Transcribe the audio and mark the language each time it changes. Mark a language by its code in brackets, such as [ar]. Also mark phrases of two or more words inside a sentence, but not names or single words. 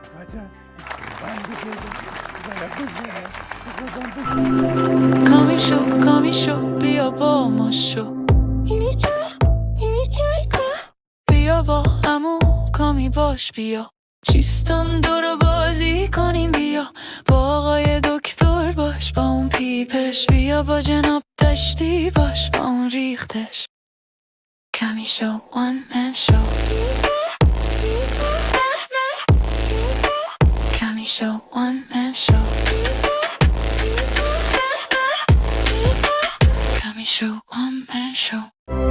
[fa] کامی شو بیا با ما شو، بیا با عمو کامی باش، بیا چیستان دور بازی کنیم، بیا با آقای دکتر باش، با اون پیپش، بیا با جناب دشتی باش، با اون ریختش. کمی شو [en] one man show. [fa] کمی شو [en] one man show. [fa] کمی شو [en] one man show.